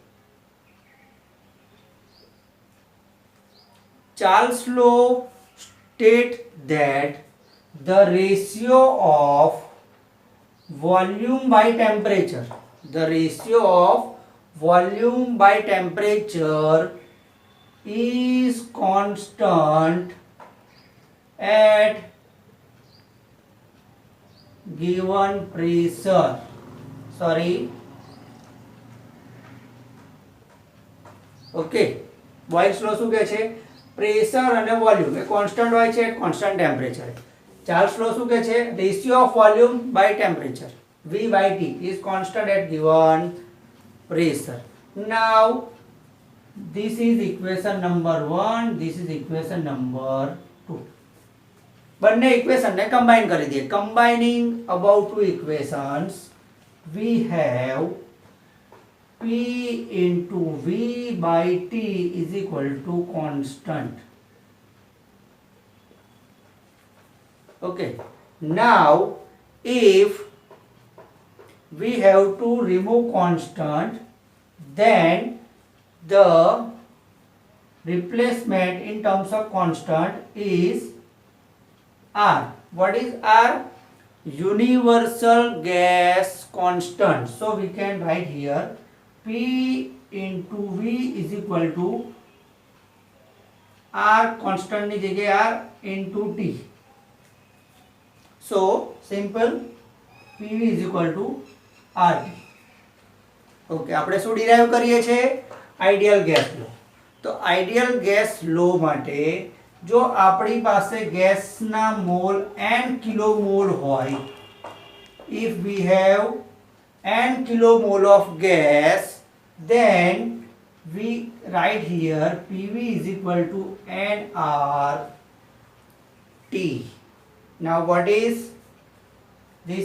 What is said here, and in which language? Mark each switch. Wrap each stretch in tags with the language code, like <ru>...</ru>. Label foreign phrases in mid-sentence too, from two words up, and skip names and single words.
<en>Charles law states that the ratio of volume by temperature, the ratio of volume by temperature is constant at given pressure. Sorry,</en> <gu>ઓકે, બોયલ્સ લો શું કહે છે? પ્રેશર અને વોલ્યુમ એ કોન્સ્ટન્ટ હોય છે,</gu> <en>constant temperature. ચાર્લ્સ લો</en> <gu>શું કહે છે?</gu> <en>ratio of volume by temperature, V by T is constant at given pressure. Now this is equation number 1, this is equation number 2.</en> <gu>બંને ઇક્વેશનને કમ્બાઈન કરી દઈએ.</gu> <en>combining about two equations we have P into V by T is equal to constant. Okay, now if we have to remove constant, then the replacement in terms of constant is R. What is R? Universal gas constant. So we can write here P into V is equal to R constant</en> <gu>ની જગ્યાએ</gu> <en>R into T. So simple, PV is equal to RT.</en> <gu>ઓકે, આપણે શું ડિરાઈવ કરીએ છીએ?</gu> <en>ideal gas law.</en> <gu>તો</gu> <en>ideal gas law</en> <gu>માટે જો આપણી પાસે ગેસના મોલ n કિલોમોલ હોય,</gu> <en>if we have n kilomole of gas, then we write here PV is equal to nRT. Now what is this?</en>